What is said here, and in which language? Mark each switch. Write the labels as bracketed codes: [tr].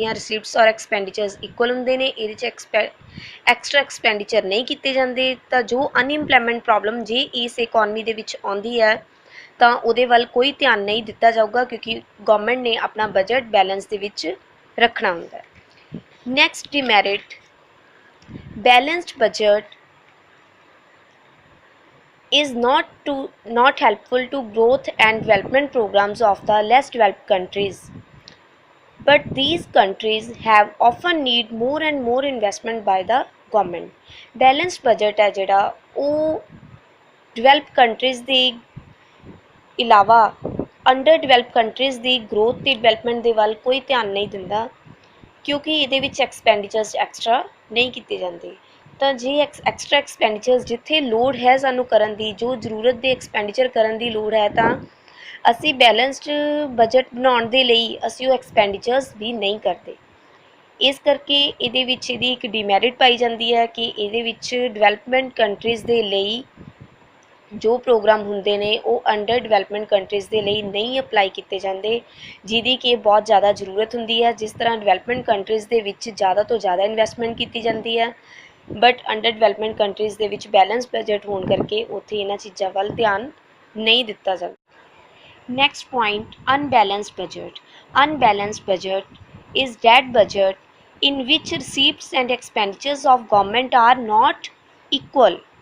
[pa] ਇਹਦੀਆਂ ਰਿਸੀਪਟਸ ਔਰ ਐਕਸਪੈਂਡੀਚਰਸ ਇਕੁਅਲ ਹੁੰਦੇ ਨੇ, ਇਹਦੇ 'ਚ ਐਕਸਟਰਾ ਐਕਸਪੈਂਡੀਚਰ ਨਹੀਂ ਕੀਤੇ ਜਾਂਦੇ। ਤਾਂ ਜੋ ਅਨਇੰਪਲੋਇਮੈਂਟ ਪ੍ਰੋਬਲਮ ਜੇ ਇਸ ਇਕੋਨਮੀ ਦੇ ਵਿੱਚ ਆਉਂਦੀ ਹੈ ਤਾਂ ਉਹਦੇ ਵੱਲ ਕੋਈ ਧਿਆਨ ਨਹੀਂ ਦਿੱਤਾ ਜਾਊਗਾ, ਕਿਉਂਕਿ ਗਵਰਨਮੈਂਟ ਨੇ ਆਪਣਾ ਬਜਟ ਬੈਲੈਂਸ ਦੇ ਵਿੱਚ ਰੱਖਣਾ ਹੁੰਦਾ ਹੈ। [en] Next demerit, balanced budget is not helpful to growth and development programs of the less developed countries, but these countries have often need more and more investment by the government. [pa] Balanced budget है जिहड़ा ਉਹ developed countries ਦੇ ਇਲਾਵਾ under develop countries ਦੀ growth ਤੇ development ਦੇ ਵੱਲ ਕੋਈ ਧਿਆਨ ਨਹੀਂ ਦਿੰਦਾ, ਕਿਉਂਕਿ ਇਹਦੇ ਵਿੱਚ ਐਕਸਪੈਂਡੀਚਰਸ ਐਕਸਟਰਾ ਨਹੀਂ ਕੀਤੇ ਜਾਂਦੇ। ਤਾਂ ਜੇ ਐਕਸਟਰਾ ਐਕਸਪੈਂਡੀਚਰਸ ਜਿੱਥੇ ਲੋੜ ਹੈ ਸਾਨੂੰ ਕਰਨ ਦੀ, ਜੋ ਜ਼ਰੂਰਤ ਦੇ ਐਕਸਪੈਂਡੀਚਰ ਕਰਨ ਦੀ ਲੋੜ ਹੈ, ਤਾਂ ਅਸੀਂ ਬੈਲੈਂਸਡ ਬਜਟ ਬਣਾਉਣ ਦੇ ਲਈ ਅਸੀਂ ਉਹ ਐਕਸਪੈਂਡੀਚਰਸ ਵੀ ਨਹੀਂ ਕਰਦੇ। ਇਸ ਕਰਕੇ ਇਹਦੇ ਵਿੱਚ ਇਹਦੀ ਇੱਕ ਡੀਮੈਰਿਟ ਪਾਈ ਜਾਂਦੀ ਹੈ ਕਿ ਇਹਦੇ ਵਿੱਚ ਡਿਵੈਲਪਮੈਂਟ ਕੰਟਰੀਜ਼ ਦੇ ਲਈ ਜੋ ਪ੍ਰੋਗਰਾਮ ਹੁੰਦੇ ਨੇ ਉਹ ਅੰਡਰ ਡਿਵੈਲਪਮੈਂਟ ਕੰਟਰੀਜ਼ ਦੇ ਲਈ ਨਹੀਂ ਅਪਲਾਈ ਕੀਤੇ ਜਾਂਦੇ, ਜਿਹਦੀ ਕਿ ਬਹੁਤ ਜ਼ਿਆਦਾ ਜ਼ਰੂਰਤ ਹੁੰਦੀ ਹੈ। ਜਿਸ ਤਰ੍ਹਾਂ ਡਿਵੈਲਪਮੈਂਟ ਕੰਟਰੀਜ਼ ਦੇ ਵਿੱਚ ਜ਼ਿਆਦਾ ਤੋਂ ਜ਼ਿਆਦਾ ਇਨਵੈਸਟਮੈਂਟ ਕੀਤੀ ਜਾਂਦੀ ਹੈ, ਬਟ ਅੰਡਰ ਡਿਵੈਲਪਮੈਂਟ ਕੰਟਰੀਜ਼ ਦੇ ਵਿੱਚ ਬੈਲੈਂਸ ਬਜਟ ਹੋਣ ਕਰਕੇ ਉੱਥੇ ਇਹਨਾਂ ਚੀਜ਼ਾਂ ਵੱਲ ਧਿਆਨ ਨਹੀਂ ਦਿੱਤਾ ਜਾਂਦਾ। [en] Next point, unbalanced budget. Unbalanced budget is that budget in which receipts and expenditures of government are not equal.